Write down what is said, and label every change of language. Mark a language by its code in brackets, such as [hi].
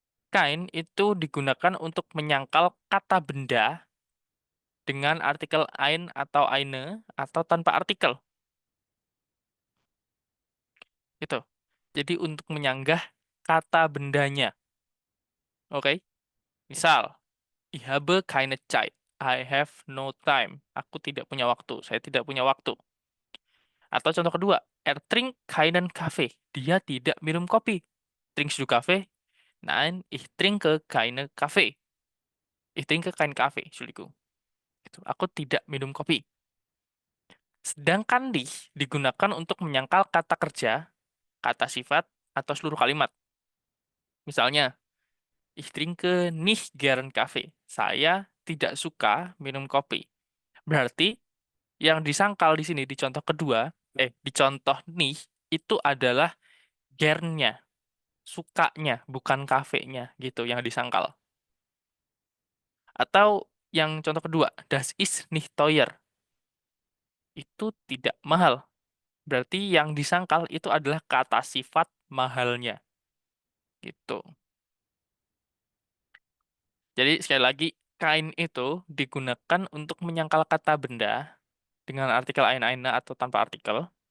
[id] Kein itu digunakan untuk menyangkal kata benda dengan artikel ein atau eine atau tanpa artikel. Gitu. Jadi untuk menyanggah kata bendanya. Oke? Misal, [de] ich habe keine Zeit. [en] I have no time. [id] Aku tidak punya waktu. Saya tidak punya waktu. Atau contoh kedua, [de] er trinkt keinen Kaffee. [id] Dia tidak minum kopi. [de] Trinkst du Kaffee? Nein, ich trinke keine Kaffee. Ich trinke keinen Kaffee, Entschuldigung. [id] Gitu. Aku tidak minum kopi. Sedangkan digunakan untuk menyangkal kata kerja, kata sifat, atau seluruh kalimat. Misalnya, [de] ich trinke nicht gern Kaffee. [id] Saya tidak suka minum kopi. Berarti yang disangkal di sini di contoh kedua, di contoh nih itu adalah gernnya, sukanya, bukan kafenya gitu yang disangkal. Atau yang contoh kedua, [de] das ist nicht teuer. [id] Itu tidak mahal. Berarti yang disangkal itu adalah kata sifat mahalnya. Gitu. Jadi sekali lagi, kain itu digunakan untuk menyangkal kata benda dengan artikel eine atau tanpa artikel.